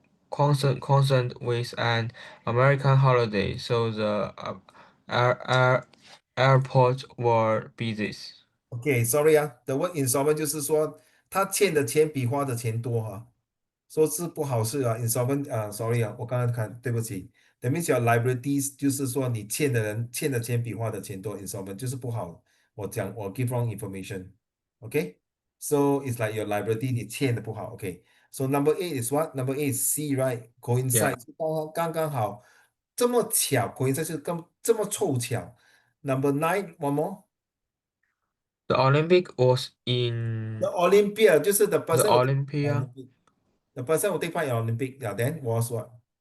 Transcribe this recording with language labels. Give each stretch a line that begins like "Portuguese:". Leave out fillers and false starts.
English: concerned with an American holiday, so the airport were busy.
Chinese: OK，sorry 啊，
English: the word insolvent
Chinese: 就是说他欠的钱比花的钱多哈，说是不好事啊，insolvent 啊，sorry 啊，我刚刚看，对不起，
English: that means your liabilities
Chinese: 就是说你欠的人欠的钱比花的钱多，insolvent 就是不好。
English: 我 give wrong information，OK，so it's like your liability
Chinese: 你欠的不好，
English: OK，so number eight is what？Number eight is C right？coincide Yeah,
Chinese: 是刚刚好，这么巧，coincide 是这么凑巧。
English: Number nine，one more。 the Olympic was The in Olympia 就是 the the person who take part in Olympia Olympic. The person who take part in Olympic, yeah, then was what?